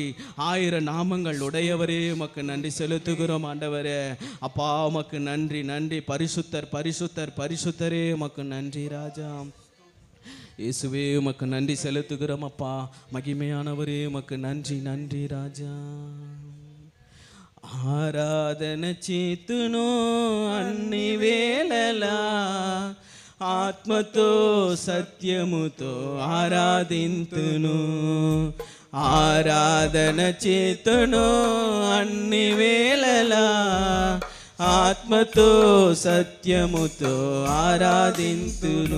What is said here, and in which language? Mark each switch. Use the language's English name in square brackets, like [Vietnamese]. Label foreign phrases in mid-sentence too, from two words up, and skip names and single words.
[Tamil] 1000 நாமங்கள் உடையவரே உமக்கு நன்றி செலுத்துகிறோம் ஆண்டவரே. அப்பா உமக்கு நன்றி நன்றி. பரிசுத்தர் பரிசுத்தர் பரிசுத்தரே உமக்கு நன்றி ராஜா. இயேசுவே உமக்கு நன்றி செலுத்துகிறோம் அப்பா. மகிமையானவரே உமக்கு நன்றி நன்றி ராஜா. [Telugu] ఆరాధన చేతును అన్ని వేళలా ఆత్మతో సత్యముతో ఆరాధింతును. ఆరాధన చేతును అన్ని వేళలా ఆత్మతో సత్యముతో ఆరాధింతును.